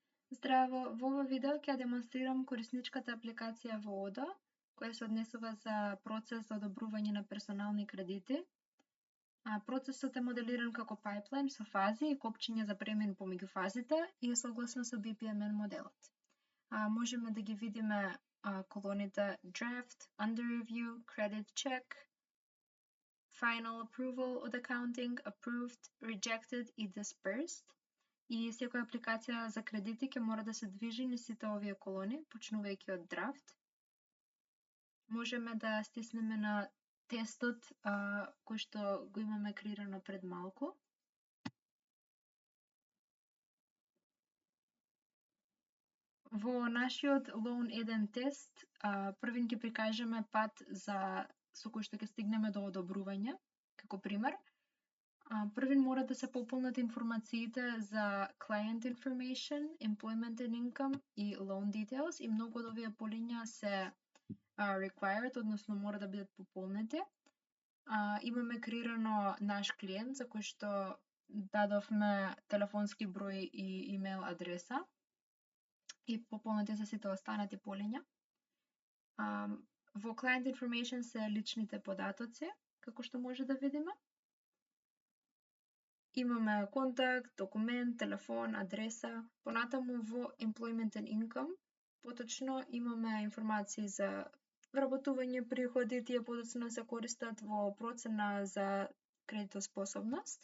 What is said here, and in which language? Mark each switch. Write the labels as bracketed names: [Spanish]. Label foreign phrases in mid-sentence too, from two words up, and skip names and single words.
[Macedonian] Здраво, во ова видео ќе демонстрирам корисничката апликација во Odoo, која се однесува за процес за одобрување на персонални кредити. Процесот е моделиран како пайплайн со фази и копчиња за премин помеѓу фазите и е согласно со BPMN моделот. Можеме да ги видиме колоните Draft, Under Review, Credit Check, Final Approval од Accounting, Approved, Rejected и Dispersed. И секоја апликација за кредити ќе мора да се движи низ сите овие колони, почнувајќи од Draft. Можеме да стиснеме на тестот кој што го имаме креирано пред малку. Во нашиот Loan 1 тест, првин ќе прикажеме пат со кој што ќе стигнеме до одобрување, како пример. Првин мора да се пополнат информациите за [English] client information, employment and income [Macedonian] и [English] loan details [Macedonian] и многу од овие полиња се required, односно мора да бидат пополнети. Имаме креирано наш клиент за кој што дадовме телефонски број и имейл адреса и пополнети се сите останати полиња. Во [English] client information [Macedonian] се личните податоци, како што може да видиме. Имаме контакт, документ, телефон, адреса. Понатаму во [English] Employment and Income, [Macedonian] поточно имаме информации за вработување, приходи, тие подоцна се користат во процена за кредитоспособност.